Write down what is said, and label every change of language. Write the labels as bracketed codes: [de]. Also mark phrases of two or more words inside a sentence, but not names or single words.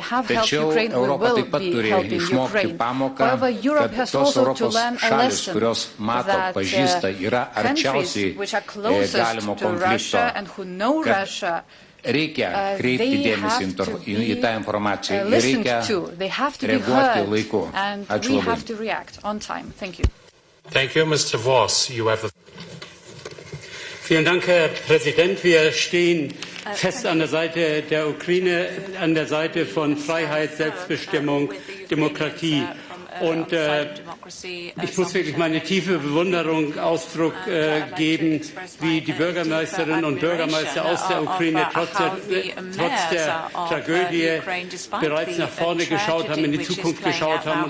[lt] Tačiau Europa taip pat turi išmokti pamoką, kad tos Europos šalis, kurios mato, pažįsta, yra arčiausiai galimo konflikto, kad reikia kreipti dėmesį į tą informaciją ir reikia reaguoti laiku. Ačiū labai. [en] Thank you, Mr. Voss. You have [de] Vielen Dank, Herr Präsident. Wir stehen fest an der Seite der Ukraine, an der Seite von Freiheit, Selbstbestimmung, Demokratie. Und ich muss wirklich meine tiefe Bewunderung Ausdruck geben, wie die Bürgermeisterinnen und Bürgermeister aus der Ukraine trotz der Tragödie bereits nach vorne geschaut haben, in die Zukunft geschaut haben.